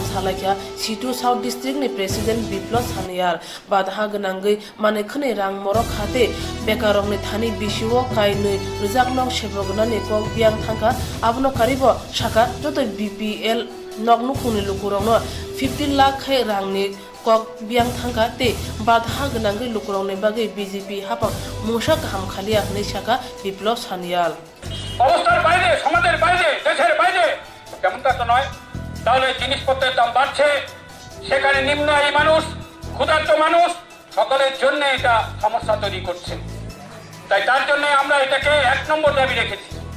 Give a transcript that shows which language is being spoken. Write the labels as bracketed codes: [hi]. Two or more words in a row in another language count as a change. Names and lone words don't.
[trp] salakya Situ South District ni President Biplop Saniyar bad ha ganang mane khane rang morok khate bekarok ni thani bisiwo kai ni rijak nok sebogna ni kok biang thangka abno karibo shaka joto BPL noknu khuni lukurong no 15 lakh khai rangni kok biang thangka te badha gnang lukurong ne bage BJP hapang musha kaham khalia ne shaka Biplop Saniyal [bn] অবস্থার বাইরে, সমাজের বাইরে, দেশের বাইরে কেমনটা তো নয়। তাহলে জিনিসপত্রের দাম বাড়ছে, সেখানে নিম্ন আয়ী মানুষ, ক্ষুধার্ত মানুষ সকলের জন্য এটা সমস্যা তৈরি করছে। তাই তার জন্য আমরা এটাকে 1 নম্বর দাবি রেখেছি।